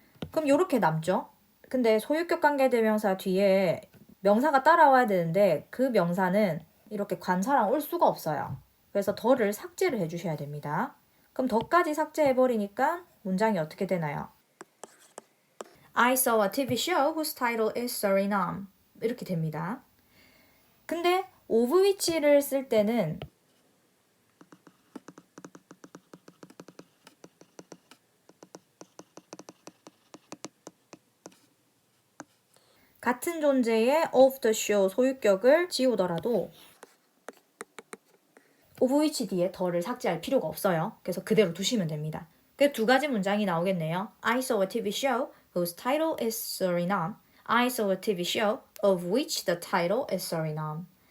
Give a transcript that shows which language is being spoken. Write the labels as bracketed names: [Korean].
[Korean] 그럼 이렇게 남죠. 근데 소유격 관계대명사 뒤에 명사가 따라와야 되는데 그 명사는 이렇게 관사랑 올 수가 없어요. 그래서 더를 삭제를 해주셔야 됩니다. 그럼 더까지 삭제해버리니까 문장이 어떻게 되나요? [English] I saw a TV show whose title is Suriname. [Korean] 이렇게 됩니다. 근데 of which를 쓸 때는 같은 존재의 of the show 소유격을 지우더라도 of which 뒤에 더를 삭제할 필요가 없어요. 그래서 그대로 두시면 됩니다. 그 두 가지 문장이 나오겠네요. [English] I saw a TV show whose title is Suriname. I saw a TV show of which the title is Suriname.